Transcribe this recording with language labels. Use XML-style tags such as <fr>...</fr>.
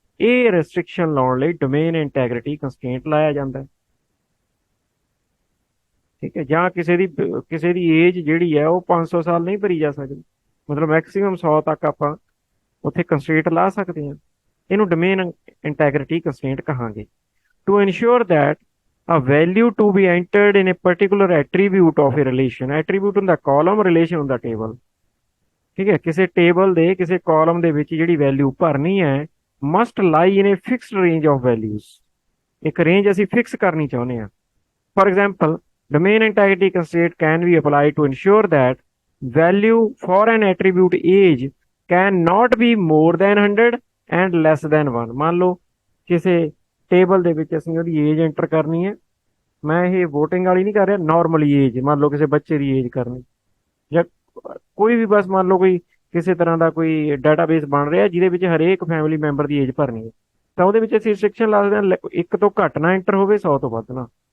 <pa>ਇਹ ਰੈਸਟ੍ਰਿਕਸ਼ਨ ਲਾਉਣ ਲਈ ਡੋਮੇਨ ਇੰਟੈਗ੍ਰਿਟੀ ਕੰਸਟ੍ਰੇਂਟ ਲਾਇਆ ਜਾਂਦਾ ਹੈ। ਠੀਕ ਹੈ, ਜਾਂ ਕਿਸੇ ਦੀ ਏਜ ਜਿਹੜੀ ਹੈ ਉਹ 500 ਸਾਲ ਨਹੀਂ ਭਰੀ ਜਾ ਸਕਦੀ, ਮਤਲਬ ਮੈਕਸਿਮਮ 100 ਤੱਕ ਆਪਾਂ ਉੱਥੇ ਕੰਸਟ੍ਰੇਂਟ ਲਾ ਸਕਦੇ ਹਾਂ। ਇਹਨੂੰ ਡੋਮੇਨ ਇੰਟੈਗ੍ਰਿਟੀ ਕੰਸਟ੍ਰੇਂਟ ਕਹਾਂਗੇ।</pa> <en>to ensure that a value to be entered in a particular attribute of a relation, attribute</en> <pa>ਹੁੰਦਾ ਕਾਲਮ,</pa> <en>relation</en> <pa>ਹੁੰਦਾ ਟੇਬਲ। ਠੀਕ ਹੈ, ਕਿਸੇ ਟੇਬਲ ਦੇ ਕਿਸੇ ਕਾਲਮ ਦੇ ਵਿੱਚ ਜਿਹੜੀ ਵੈਲਿਊ ਭਰਨੀ ਹੈ</pa> <en>must lie in a fixed range of values,</en> <pa>ਇੱਕ ਰੇਂਜ ਅਸੀਂ ਫਿਕਸ ਕਰਨੀ ਚਾਹੁੰਦੇ ਹਾਂ।</pa> <en>For example, domain integrity constraint can be applied to ensure that value for an attribute age can not be more than 100 and less than 1।</en> <pa>ਮੰਨ ਲਓ ਕਿਸੇ table ਦੇ ਵਿੱਚ ਅਸੀਂ ਉਹਦੀ ਏਜ ਐਂਟਰ ਕਰਨੀ ਹੈ, ਮੈਂ ਇਹ ਵੋਟਿੰਗ ਵਾਲੀ ਨਹੀਂ ਕਰ ਰਿਹਾ, ਨਾਰਮਲੀ ਏਜ, ਮੰਨ ਲਓ ਕਿਸੇ ਬੱਚੇ ਦੀ ਏਜ ਕਰਨੀ, ਜਾਂ ਕੋਈ ਵੀ ਬਸ ਮੰਨ ਲਓ ਕੋਈ ਕਿਸੇ ਤਰ੍ਹਾਂ ਦਾ ਕੋਈ ਡਾਟਾਬੇਸ ਬਣ ਰਿਹਾ ਜਿਹਦੇ ਵਿੱਚ ਹਰੇਕ ਫੈਮਿਲੀ ਮੈਂਬਰ ਦੀ ਏਜ ਭਰਨੀ ਹੈ, ਤਾਂ ਉਹਦੇ ਵਿੱਚ ਅਸੀਂ ਰਿਸਟ੍ਰਿਕਸ਼ਨ ਲਾ ਸਕਦੇ ਹਾਂ 1 ਤੋਂ ਘੱਟ ਨਾ ਐਂਟਰ ਹੋਵੇ, 100 ਤੋਂ ਵੱਧ ਨਾ।</pa>